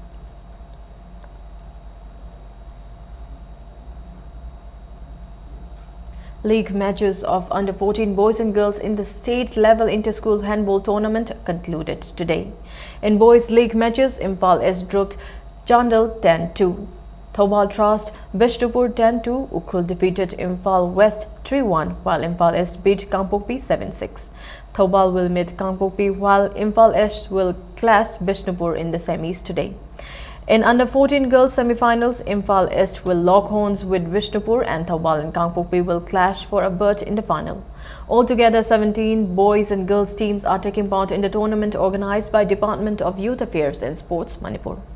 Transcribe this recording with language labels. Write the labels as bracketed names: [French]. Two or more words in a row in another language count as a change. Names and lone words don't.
[English] League matches of Under-14 boys and girls in the state-level inter-school handball tournament concluded today. In boys' league matches, Imphal East dropped Chandal 10-2. Thoubal Trust Bishnupur 10-2. Ukhrul defeated Imphal West 3-1, while Imphal East beat Kangpokpi 7-6. Thoubal will meet Kangpokpi, while Imphal East will clash Bishnupur in the semis today. In Under-14 girls semi-finals, Imphal East will lock horns with Bishnupur and Thoubal and Kangpokpi will clash for a berth in the final. Altogether, 17 boys and girls teams are taking part in the tournament organized by Department of Youth Affairs and Sports, Manipur.